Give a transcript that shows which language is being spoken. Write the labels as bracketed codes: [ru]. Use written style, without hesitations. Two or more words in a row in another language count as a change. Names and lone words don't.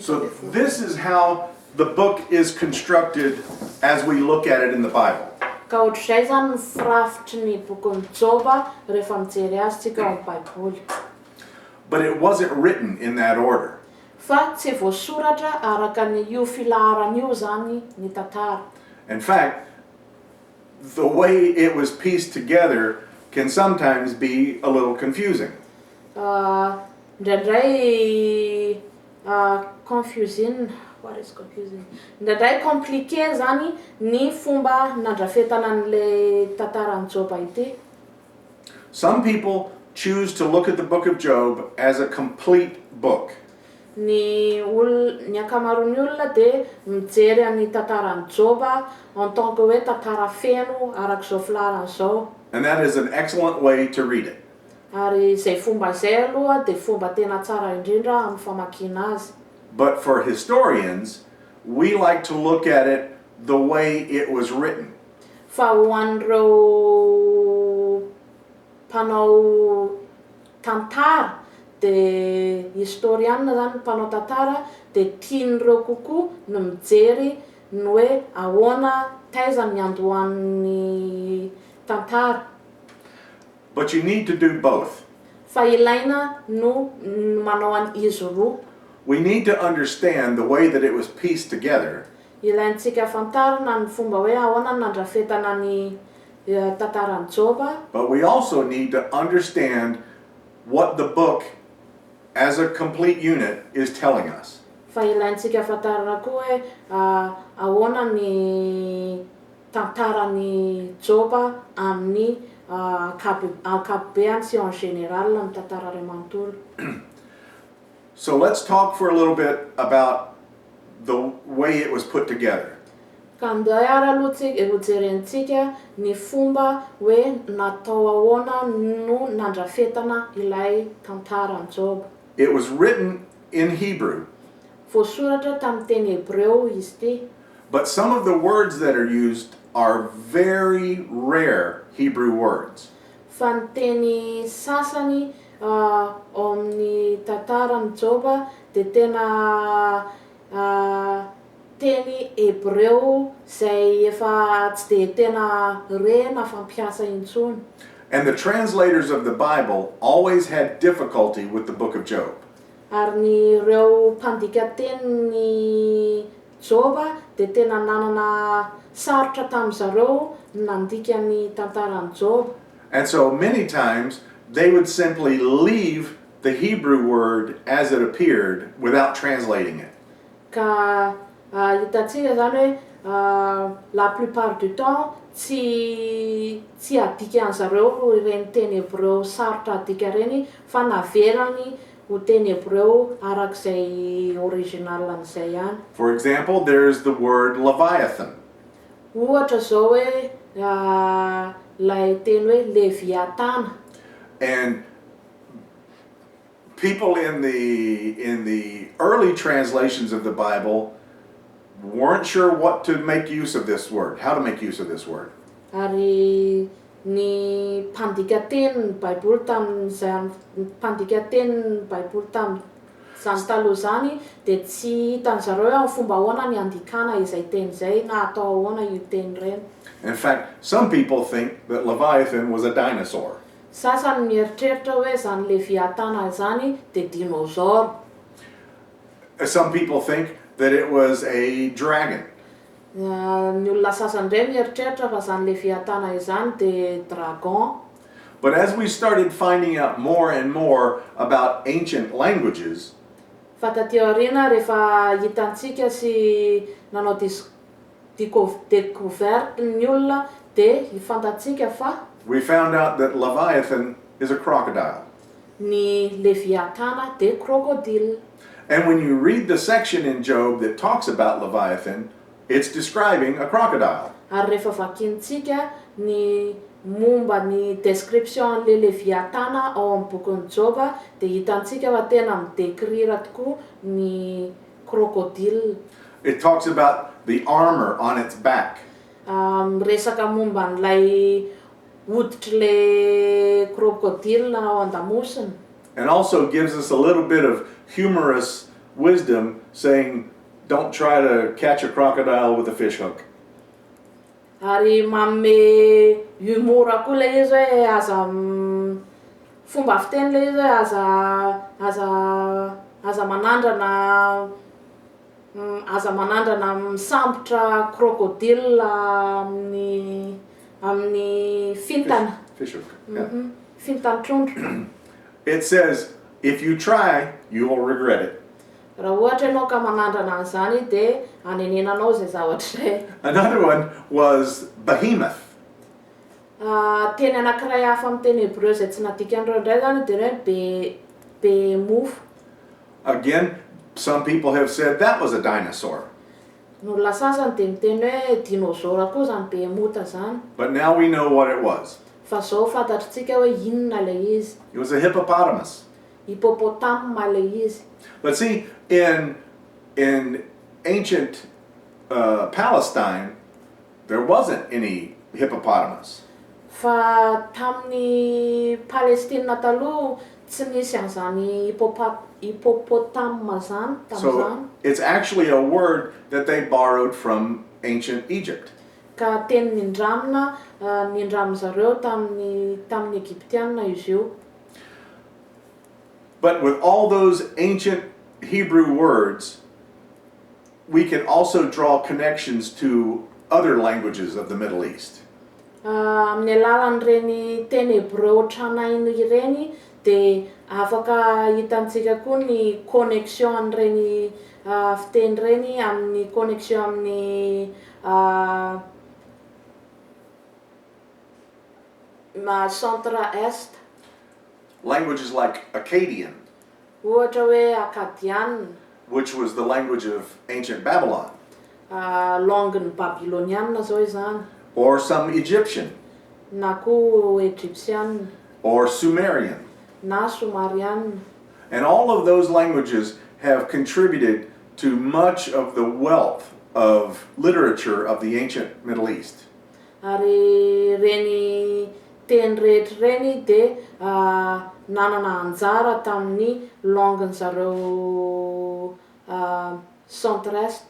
[en] So [mg] amby folo. [en] this is how the book is constructed as we look at it in the Bible. [mg] Ka ohatr'izay zany ny firafitry ny bokon'ny Job rehefa mijery azy tsika ao amin'ny Baiboly. [en] But it wasn't written in that order. [mg] Fa tsy voasoratra araka ny io filaharan'io zany ny tantara. [en] In fact, the way it was pieced together can sometimes be a little confusing. Ndraindray confusing, what is confusing? [mg] Ndraindray compliqué zany ny fomba nandrafetana an'le tantaran'ny Job ity. [en] Some people choose to look at the book of Job as a complete book. [mg] Ny ankamaroan'ny olona dia mijery amin'ny tantaran'ny Job [fr] en tant que [mg] hoe tantara feno arak'izao filaharan'izao. [en] And that is an excellent way to read it. [mg] Ary izay fomba izay aloha dia fomba tena tsara indrindra amin'ny famakiana azy. [en] But for historians, we like to look at it the way it was written. [mg] Fa ho an'ireo mpanao tantara dia historianina zany mpanao tantara dia tian'ireo kokoa no mijery ny hoe ahoana taiza ny andohan'ny tantara. [en] But you need to do both. [mg] Fa ilaina no manao izy roa. [en] We need to understand the way that it was pieced together. [mg] Ilaintsika fantarina ny fomba hoe ahoana nandrafetana ny tantaran'ny Job. [en] But we also need to understand what the book as a complete unit is telling us. [mg] Fa ilaintsika fantarina koa hoe ahoana ny tantaran'ny Job amin'ny ankapobeny sy [fr] en général [mg] ny tantara iray manontolo. [en] So let's talk for a little bit about the way it was put together. [mg] Ka andeha ary aloha hojerentsika ny fomba hoe natao ahoana no nandrafetana ilay tantaran'ny Job. [en] It was written in Hebrew, [mg] Voasoratra tamin'ny teny Hebreo izy ity, [en] But some of the words that are used are very rare Hebrew words. [mg] Fa ny teny sasany ao amin'ny tantaran'i Joba dia tena teny Hebreo izay efa tsy dia tena rena fampiasa intsony. [en] And the translators of the Bible always had difficulty with the book of Job. [mg] Ary ny ireo mpandika tenin'ny Joba dia tena nanana sarotra tamin'izareo nandika ny tantaran'i Job. [en] And so many times they would simply leave the Hebrew word as it appeared without translating it. [mg] Ka hitantsika zany hoe [fr] la plupart du temps [mg] tsy adika an'zareo ireny teny Hebreo sarotra adika reny fa naverany ho teny Hebreo arak'izay original an'izay ihany. [en] For example, there's the word Leviathan. [mg] Ohatra zao hoe lay teny hoe Leviatana. [en] And people in the early translations of the Bible weren't sure what to make use of this word, how to make use of this word. [mg] Ary ny mpandika tenin'ny Baiboly tamin'izany mpandika tenin'ny Baiboly tamin'izany taloha zany dia tsy hitan'zareo hoe fomba ahoana ny andikana izay teny izay na atao ahoana io teny ireny. [en] In fact, some people think that Leviathan was a dinosaur. [mg] Sasany mieritreritra hoe zany Leviatana zany dia dinosaure. [en] Some people think that it was a dragon. [mg] Ny olona sasany indray mieritreritra fa zany Leviatana izany dia dragon. [en] But as we started finding out more and more about ancient languages, [mg] Fa taty aoriana rehefa hitantsika sy nanao découverte ny olona dia hifantatsika fa [en] we found out that Leviathan is a crocodile. [mg] ny Leviatana dia crocodile. [en] And when you read the section in Job that talks about Leviathan, it's describing a crocodile. [mg] Ary rehefa vakintsika ny momba ny description le Leviatana ao amin'ny bokin'i Joba dia hitantsika fa tena midécrire tokoa ny crocodile. [en] It talks about the armor on its back. [mg] Resaka momba n'ilay hoditry le crocodile ao an-damosiny. [en] And also gives us a little bit of humorous wisdom saying, don't try to catch a crocodile with a fish hook. [mg] Ary manome humora koa le izy hoe aza fomba fiteny le izy hoe aza manandrana misambotra crocodile amin'ny fintana. [en] Fish hook. Yeah. [mg] Fintany trondro. [en] It says, if you try, you will regret it. [mg] Raha ohatra ianao ka manandrana an'izany dia hanenenanao izay zavatra izay. [en] Another one was behemoth. [mg] Teny anankiray hafa amin'ny teny Hebreo izay tsy nadikan'ireo indray zany dia hoe behemoth. [en] Again, some people have said that was a dinosaur. [mg] Ny olona sasany dia miteny hoe dinosaure koa zany behemoth zany. [en] But now we know what it was. [mg] Fa zao fantatritsika hoe inona ilay izy. [en] It was a hippopotamus. [mg] Hippopotame ilay izy. [en] But see, in ancient Palestine, there wasn't any hippopotamus. [mg] Fa tamin'ny Palestina taloha tsy nisy an'izany hippopotame zany tamin'izany. [en] So it's actually a word that they borrowed from ancient Egypt. [mg] Ka teny nindramina zareo tamin'ny Egyptiana izy io. [en] But with all those ancient Hebrew words, we can also draw connections to other languages of the Middle East. [mg] Amin'ny alalan'ireny teny Hebreo tranainy ireny dia afaka hitantsika koa ny connexion an'ireny fiteny ireny amin'ny connexion amin'ny centre-est. [en] Languages like Akkadian, [mg] Ohatra hoe Akkadian, [en] which was the language of ancient Babylon, [mg] langue-ny Babyloniana zao izany, [en] or some Egyptian, [mg] na koa Egyptian, [en] or Sumerian. [mg] na Sumerian. [en] And all of those languages have contributed to much of the wealth of literature of the ancient Middle East. [mg] Ary reny teny rehetra reny dia nanana anjara tamin'ny langue-ny zareo centre-est.